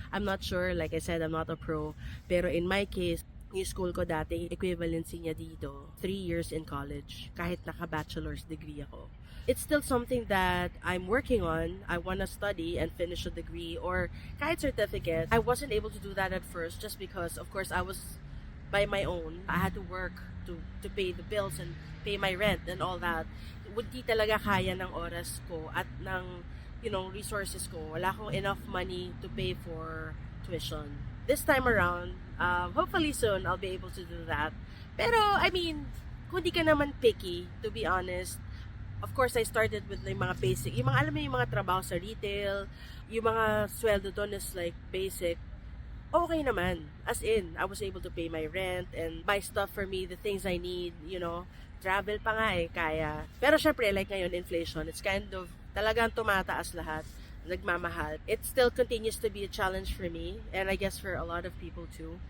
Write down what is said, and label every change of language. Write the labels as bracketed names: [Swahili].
[English] I'm not sure, like I said, I'm not a pro. Pero in my case, [Filipino] yung school ko dati, equivalency niya dito, [English] 3 years in college, kahit naka-bachelor's degree ako. It's still something that I'm working on. I want to study and finish a degree or kahit certificate. I wasn't able to do that at first just because, of course, I was by my own. I had to work to pay the bills and pay my rent and all that. [Filipino] Hindi talaga kaya ng oras ko at ng, resources ko. Wala akong [English] enough money to pay for tuition. This time around, hopefully soon, I'll be able to do that. Pero, I mean, [Filipino] kung di ka naman picky, [English] to be honest, of course, I started with yung mga basic. [Filipino] Yung mga, alam mo yung mga trabaho sa retail, yung mga sweldo doon is like basic. Okay naman. [English] As in, I was able to pay my rent and buy stuff for me, the things I need, [Filipino] travel pa nga kaya. Pero syempre, like ngayon, inflation, [English] it's kind of, [Filipino] talagang tumataas lahat, nagmamahal. [English] It still continues to be a challenge for me, and I guess for a lot of people too.